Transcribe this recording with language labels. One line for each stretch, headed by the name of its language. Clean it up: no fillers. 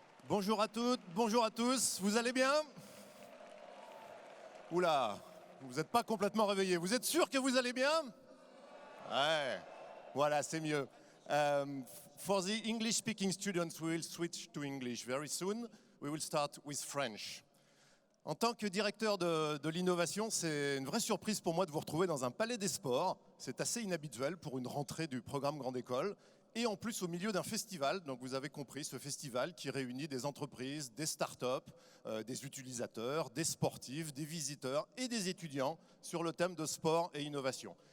French: Bonjour à toutes, bonjour à tous, vous allez bien? Oula, vous n'êtes pas complètement réveillés. Vous êtes sûr que vous allez bien? Ouais, voilà, c'est mieux.
English: For the English-speaking students, we will switch to English very soon. We will start with French.
French: En tant que directeur de l'innovation, c'est une vraie surprise pour moi de vous retrouver dans un palais des sports. C'est assez inhabituel pour une rentrée du programme Grande École. Et en plus au milieu d'un festival, donc vous avez compris, ce festival qui réunit des entreprises, des startups, des utilisateurs, des sportifs, des visiteurs et des étudiants sur le thème de sport et innovation.